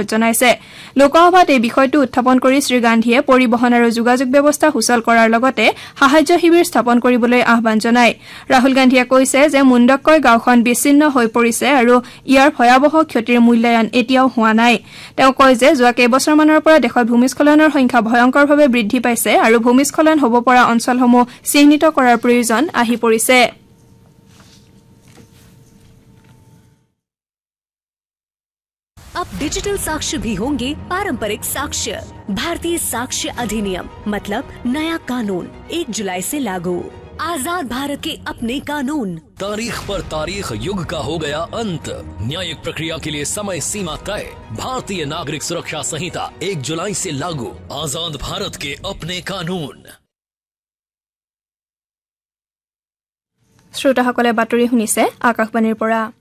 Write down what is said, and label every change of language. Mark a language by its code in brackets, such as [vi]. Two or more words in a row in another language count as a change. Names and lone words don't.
[as] জনাইছে লোকসভাত এই বিষয়টো উত্থাপন কৰি শ্ৰী গান্ধীয়ে পৰিবহণ আৰু যোগাযোগ ব্যৱস্থা সুচল কৰাৰ লগতে সাহায্য শিবিৰ স্থাপন কৰিবলৈ আহ্বান জনায় ৰাহুল গান্ধীয়ে কৈছে যে মুণ্ডক্কয় গাঁওখন বিচ্ছিন্ন হৈ পৰিছে আৰু ইয়াৰ ভয়াৱহ ক্ষতিৰ মূল্যায়ন এতিয়াও হোৱা নাই তেওঁ কয় যে যোৱা কেইবছৰমানৰ পৰা দেশত ভূমিস্খলনৰ সংখ্যা ভয়ংকৰভাৱে বৃদ্ধি পাইছে আৰু ভূমিস্খলন হ'ব পৰা অঞ্চলসমূহ চিহ্নিত কৰাৰ প্ৰয়োজন আহি পৰিছে [hi] अब डिजिटल साक्ष्य भी होंगे पारंपरिक साक्ष्य भारतीय साक्ष्य अधिनियम मतलब नया कानून 1 जुलाई से लागू आजाद भारत के अपने कानून तारीख पर तारीख युग का हो गया अंत न्यायिक प्रक्रिया के लिए समय सीमा तय भारतीय नागरिक सुरक्षा संहिता 1 जुलाई से लागू आजाद भारत के अपने कानून [as] শ্ৰোতাসকলে বাতৰি শুনিছে আকাশবাণীৰ পৰা